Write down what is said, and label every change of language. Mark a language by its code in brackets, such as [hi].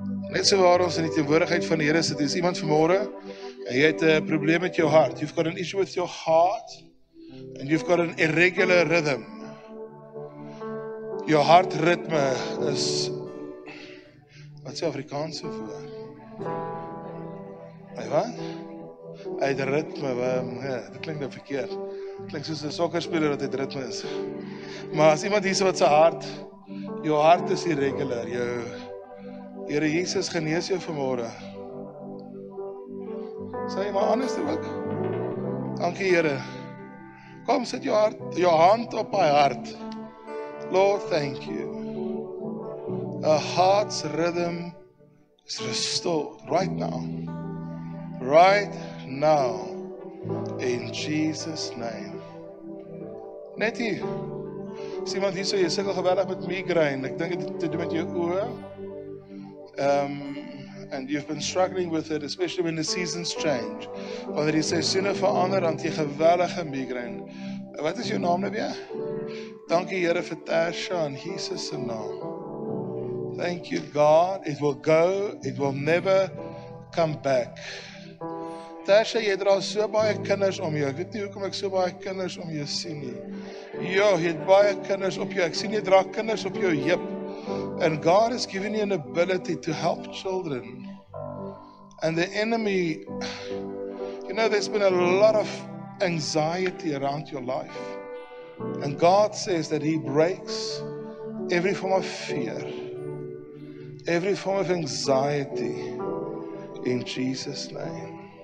[af] Net so waar ons in die teenwoordigheid van die Here sit, is iemand vanmôre en jy het 'n probleem met jou hart. [en] You've got an issue with your heart and you've got an irregular rhythm. [af] Jou hartritme is, wat sê Afrikaanse woord? Wat? Hy het ritme, dit klink nou verkeerd. Klink soos 'n sokkerspeler wat het ritme is. Maar as iemand hier wat sy hart, jou hart is irregular, Here Jesus genees jou vanmôre. Sê jy maar anders ook? Dankie Here. Kom, sit jou hand op my hart. [en] Lord, thank you. A heart's rhythm is restored right now. Right now. In Jesus' name. [af] Net hier. As iemand hier so, jy sukkel geweldig met migraine. Ek dink dit het te doen met jou oë. [en] And you've been struggling with it, especially when the seasons change. [af] Wanneer die seisoene verander, dan het jy geweldige migraine. Wat is jou naam nou weer? Dankie Here vir Tasha in Jesus se naam. [en] Thank you God. It will go, it will never come back. [af] Tasha, jy dra so baie kinders om jou. Ek weet nie hoekom ek so baie kinders om jou sien nie. Ja, jy het baie kinders op jou. Ek sien jy dra kinders op jou heup. [en] And God has given you an ability to help children. And the enemy, there's been a lot of anxiety around your life. And God says that He breaks every form of fear, every form of anxiety in Jesus' name.